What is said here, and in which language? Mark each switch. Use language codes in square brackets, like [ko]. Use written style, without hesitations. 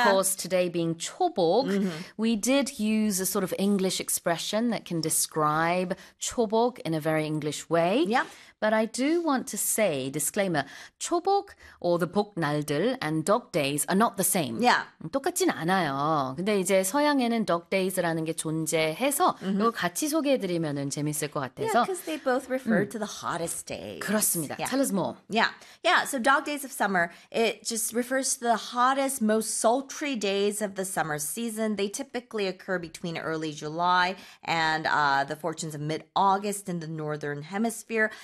[en] And of course, today being Chobok, we did use a sort of English expression that can describe Chobok in a very English way. Yeah. But I do want to say, disclaimer, Chobok or the Bok Naldul and Dog Days are not the same. Yeah. [ko] 똑같진 않아요. 근데 이제 서양에는 Dog Days라는 게 존재해서 이걸 같이 소개해드리면 재밌을 것 같아서. [en] Yeah, because they both refer to the hottest days. [ko] 그렇습니다. [en] Yeah. Tell us more. Yeah. Yeah, so Dog Days of Summer, it just refers to the hottest, most sultry days of the summer season. They typically occur between early July and the fortunes of mid-August in the Northern Hemisphere.